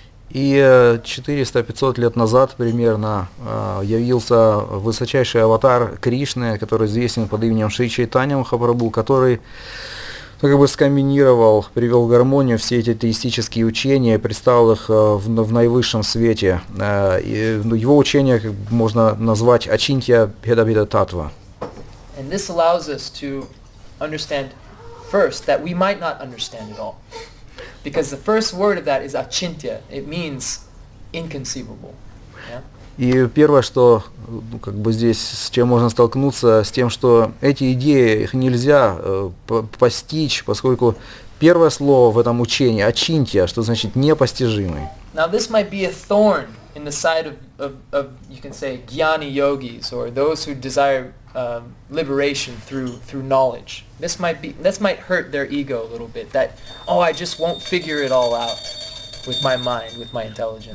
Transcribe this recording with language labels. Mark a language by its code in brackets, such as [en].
[ru] И 400-500 лет назад примерно явился высочайший аватар Кришны, который известен под именем Шри Чайтанья Махапрабху, который скомбинировал, привел в гармонию все эти теистические учения, представил их в наивысшем свете. Его учение можно назвать Ачинтья Бхеда Бхеда Татва. [en] And this allows us to understand first that we might not understand it all. Because the first word of that is achintya. It means inconceivable. Yeah? [ru] И первое, что здесь с чем можно столкнуться, с тем, что эти идеи, их нельзя постичь, поскольку первое слово в этом учении achintya, что значит непостижимый. [en] Now this might be a thorn in the side of you can say jnani yogis, or those who desire liberation through knowledge. This might hurt their ego a little bit. That I just won't figure it all out with my mind, with my intelligence.